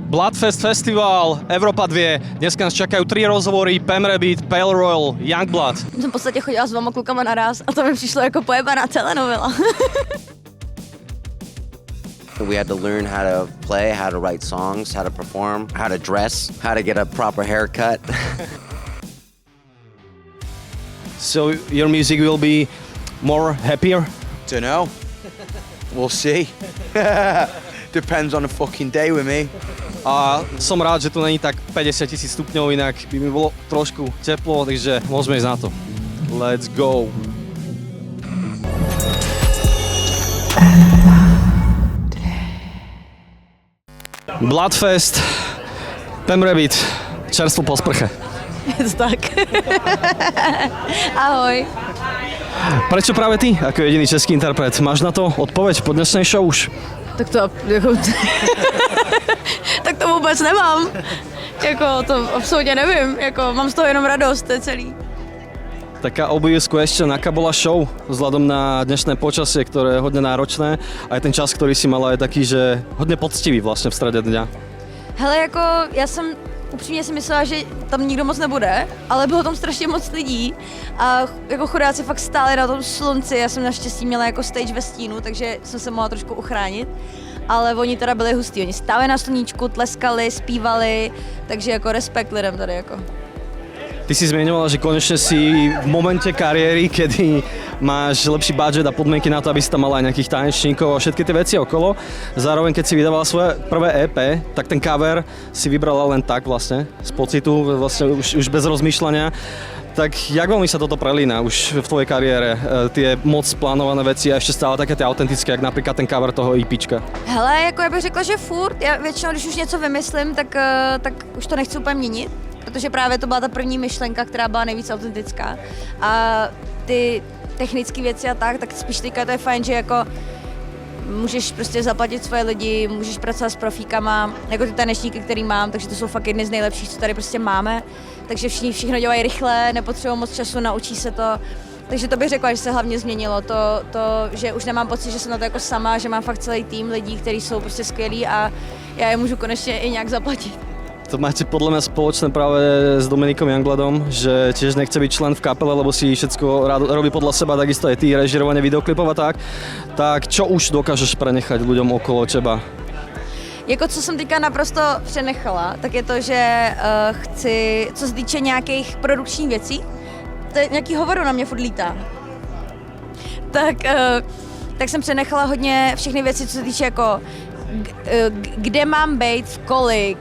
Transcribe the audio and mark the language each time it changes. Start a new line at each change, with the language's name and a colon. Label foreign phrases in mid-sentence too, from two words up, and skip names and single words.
Slovak: Bludfest festival, Evropa 2. Dneska nás čakajú 3 rozhovory, Pam Rabbit, PALAYE ROYALE, Yungblud.
Czech: Jsem v podstatě chodila s 2 klukama naraz a to mi přišlo jako pojebaná telenovela.
English: We had to learn how to play, how to write songs, how to perform, how to dress, how to get a proper haircut. So your music will be more happier? Dunno. We'll see. Depends on the fucking day with me.
Slovak: A som rád, že tu není tak 50 000 stupňov, inak by mi bolo trošku teplo, takže môžeme ísť na to.
English: Let's go!
Slovak: Bludfest, Pam Rabbit, čerstvo po sprche. Je to tak. Ahoj. Prečo práve ty, ako jediný český interpret? Máš na to odpoveď po dnešnej show už?
Czech: Tak to jako... tak to vůbec nemám. Jako to absolutně nevím, jako mám z toho jenom radost, to je celý.
Slovak: Taká obujisku ešte, aká bola show vzhľadom na dnešné počasie, ktoré je hodne náročné a aj ten čas, ktorý si mala, je taký, že hodne poctivý vlastne v strede dňa.
Czech: Hele, jako já jsem upřímně si myslela, že tam nikdo moc nebude, ale bylo tam strašně moc lidí a jako chudáci fakt stáli na tom slunci, já jsem naštěstí měla jako stage ve stínu, takže jsem se mohla trošku uchránit, ale oni teda byli hustí, oni stáli na sluníčku, tleskali, zpívali, takže jako respekt lidem tady jako.
Slovak: Ty si zmieňovala, že konečne si v momente kariéry, kedy máš lepší budget a podmienky na to, aby si tam mala aj nejakých tanečníkov a všetky tie veci okolo. Zároveň, keď si vydávala svoje prvé EP, tak ten cover si vybrala len tak vlastne, z pocitu, vlastne už bez rozmýšľania. Tak jak veľmi sa toto prelína už v tvojej kariére, tie moc plánované veci a ešte stále také tie autentické, jak napríklad ten cover toho EPčka?
Czech: Hele, jako já bych řekla, že furt, já většinou, když už něco vymyslím, tak už to nechci úplně měnit. Protože právě to byla ta první myšlenka, která byla nejvíc autentická. A ty technické věci a tak spíš teďka to je fajn, že jako můžeš prostě zaplatit svoje lidi, můžeš pracovat s profíkama, jako ty tanečníky, který mám, takže to jsou fakt jedny z nejlepších, co tady prostě máme. Takže všechno dělají rychle, nepotřebují moc času, naučí se to. Takže to bych řekla, že se hlavně změnilo to, že už nemám pocit, že jsem na to jako sama, že mám fakt celý tým lidí, kteří jsou prostě skvělí a já je můžu konečně i nějak zaplatit.
Slovak: To máte podľa mňa spoločné práve s Dominikom Yungbludom, že tiež nechce byť člen v kapele, lebo si všetko robí podľa seba, takisto aj ty, režirovanie videoklipov a tak. Tak čo už dokážeš prenechať ľuďom okolo teba?
Czech: Jako co jsem teďka naprosto přenechala, tak je to, že chci, co se týče nějakých produkčních věcí, to je nějaký hovoru na mě furt lítá. Tak jsem přenechala hodně všechny věci, co se týče jako kde mám být, v kolik.